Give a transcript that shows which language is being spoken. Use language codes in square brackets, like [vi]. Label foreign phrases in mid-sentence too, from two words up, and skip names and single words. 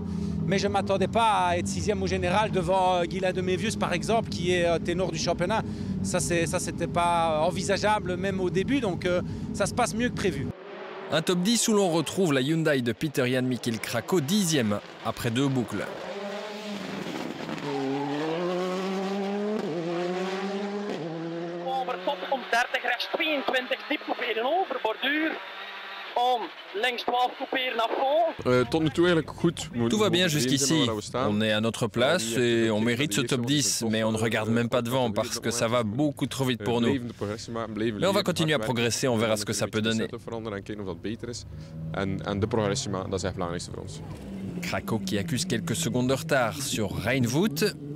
[fr] Mais je ne m'attendais pas à être 6e au général devant Guylain Demévius, par exemple, qui est ténor du championnat. Ça, c'était pas envisageable même au début, donc ça se passe mieux que prévu. Un top 10 où l'on retrouve la Hyundai de Peter-Jan Michiel Krako, 10e après 2 boucles. [nl] Overtop om 30 rechts 22 diep couperen over borduur. Om links 12 couperen [fr] à fond. Tout va bien jusqu'ici. On est à notre place et on mérite ce top 10, mais on ne regarde même pas devant parce que ça va beaucoup trop vite pour nous. Mais on va continuer à progresser, on verra ce que ça peut donner. Krako qui accuse quelques secondes de retard sur Reinvoet.